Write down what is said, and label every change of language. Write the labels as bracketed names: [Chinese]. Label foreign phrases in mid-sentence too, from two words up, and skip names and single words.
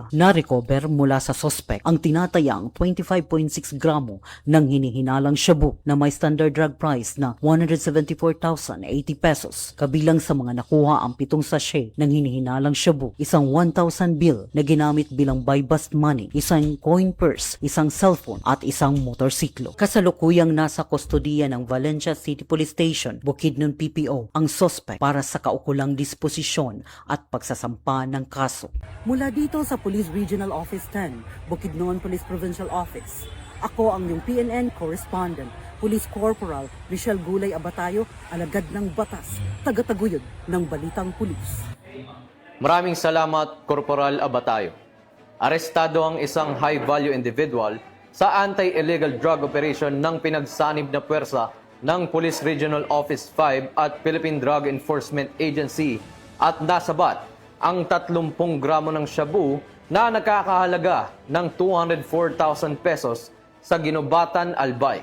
[Filipino] Na-recover mula sa suspect ang tinatayang 25.6 gramo ng hinihinalang shabu na may [English] standard drug price [Filipino] na 174,080 pesos. Kabilang sa mga nakuha ang 7 sachet ng hinihinalang shabu, isang 1,000 bill na ginamit bilang [English] buy-bust money, [Filipino] isang coin purse, isang cellphone at isang motorsiklo. Kasalukuyang nasa kustodiya ng Valencia City Police Station, Bukidnon PPO, ang suspect para sa kaukulang disposisyon at pagsasampa ng kaso. Mula dito sa Police Regional Office 10, Bukidnon Police Provincial Office, ako ang iyong PNN correspondent, Police Corporal Michelle Gulay Abatayo, alagad ng batas, tagataguyod ng Balitang Pulis. Maraming salamat, Corporal Abatayo. Arestado ang isang [English] high-value individual [Filipino] sa [English] anti-illegal drug operation [Filipino] ng pinagsanib na puwersa ng Police Regional Office 5 at Philippine Drug Enforcement Agency at nasabat ang 30 gramo ng shabu na nakakahalaga ng 204,000 pesos sa Ginubatan, Albay.